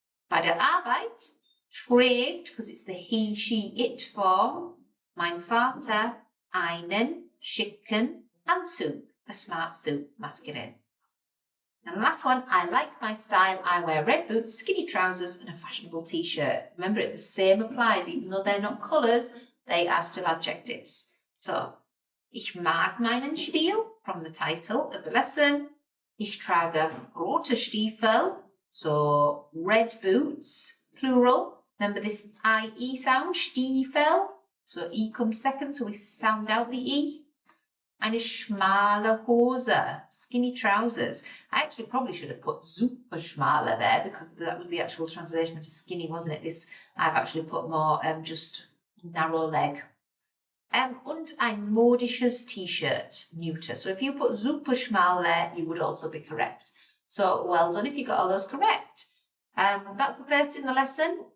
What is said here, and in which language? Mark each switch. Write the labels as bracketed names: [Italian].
[German] Bei der Arbeit trägt, [English] because it's the he, she, it form, [German] mein Vater einen schicken Anzug, [English] a smart suit, masculine. And the last one, I like my style. I wear red boots, skinny trousers, and a fashionable t-shirt. Remember, the same applies. Even though they're not colours, they are still adjectives. So, [German] ich mag meinen Stil, [English] from the title of the lesson. [German] Ich trage rote Stiefel, [English] so red boots, plural. Remember this IE sound, Stiefel. So E comes second, so we sound out the E. [German] Eine schmale Hose, [English] skinny trousers. I actually probably should have put super schmale there because that was the actual translation of skinny, wasn't it? This I've actually put more just narrow leg. [German] Und ein modisches T-shirt, neuter. [English] So if you put super schmal there, you would also be correct. So well done if you got all those correct. That's the first in the lesson.